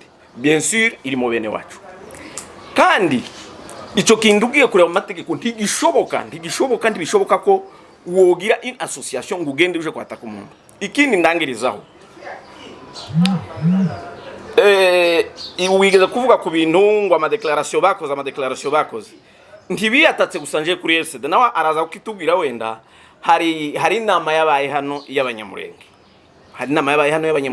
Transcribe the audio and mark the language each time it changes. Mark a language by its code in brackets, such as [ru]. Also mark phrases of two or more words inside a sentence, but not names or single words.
[fr] Bien sûr [rn] iri mu bene wacu kandi ico kintu ugiye kureba amategeko ntibishoboka ko wogira [en] in association [rn] ngo ugende uje kwataka umuntu. Ikindi ndangirizaho wigeze kuvuga ku bintu ngo ama declaration bakoze ntibiyatatse gusanje kuri RCD nawe araza kukitubwira wenda hari inama yabaye hano y'abanyamurenge hari inama yabaye hano